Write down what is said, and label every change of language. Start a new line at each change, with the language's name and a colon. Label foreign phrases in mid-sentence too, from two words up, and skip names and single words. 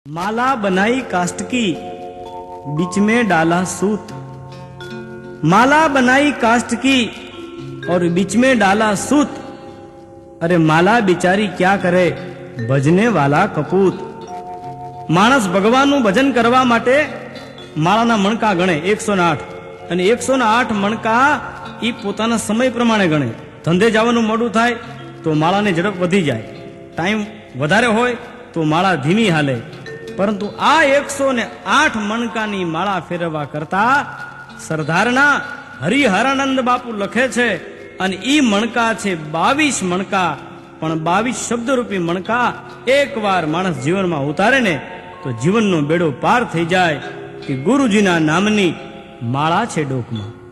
Hindi: माला बनाई काष्ठ की, बीच में डाला सूत। माला बनाई काष्ठ की और बीच में डाला सूत। अरे माला बिचारी क्या करे, भजने वाला कपूत।
Gujarati: માણસ ભગવાનનું ભજન કરવા માટે માળાના મણકા ગણે 108 અને 108 મણકા ઈ પોતાના સમય પ્રમાણે ગણે। ધંધે જવાનું મોડું થાય તો માળાની ઝડપ વધી જાય, ટાઈમ વધારે હોય તો માળા ધીમી હાલે। પરંતુ આ 108 મણકાની માળા ફેરવવા કરતા સરદારના હરિહરાનંદ બાપુ લખે છે અને ઈ મણકા છે 22 મણકા, પણ 22 શબ્દરૂપી મણકા એકવાર માણસ જીવનમાં ઉતારે ને તો જીવનનો બેડો પાર થઈ જાય કે ગુરુજીના નામની માળા છે ડોકમાં।